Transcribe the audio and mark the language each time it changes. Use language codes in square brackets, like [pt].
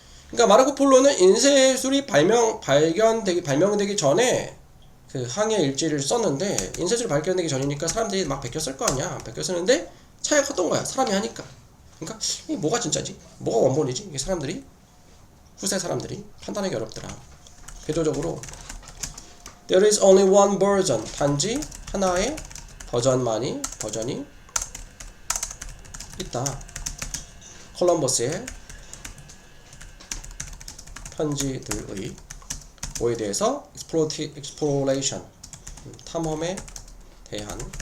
[ko] 그러니까 마르코 폴로는 인쇄술이 발명되기 전에 그 항해 일지를 썼는데 인쇄술이 발견되기 전이니까 사람들이 막 베껴 쓸 거 아니야. 베껴 쓰는데 차이가 컸던 거야. 사람이 하니까. 그러니까 이게 뭐가 진짜지? 뭐가 원본이지? 이게 후세 사람들이 판단하기 어렵더라. 대조적으로 [en] There is only one version. [ko] 단지 하나의 버전이 있다. 콜럼버스의 편지들의 뭐에 대해서 exploration 탐험에 대한